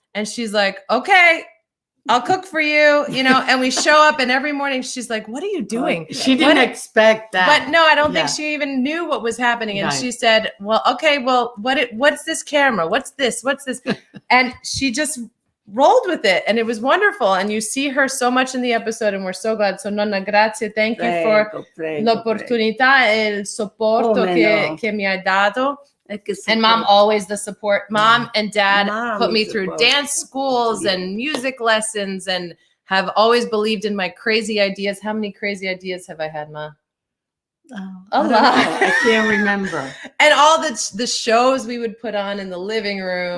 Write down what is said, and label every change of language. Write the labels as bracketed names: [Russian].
[English] And she's like, okay, I'll cook for you, you know, and we show up and every morning she's like, what are you doing? She didn't expect that. But no, I don't think she even knew what was happening. And she said, well, okay, well, what's this camera? What's this? What's this? And she just rolled with it. And it was wonderful. And you see her so much in the episode and we're so glad. So Nonna, grazie. Thank you for [Italian] l'opportunità e il supporto che mi hai dato. [English] And Mom, always the support. Mom and Dad put me through dance schools and music lessons and have always believed in my crazy ideas. How many crazy ideas have I had, Ma? A lot. I can't remember. And all the shows we would put on in the living room.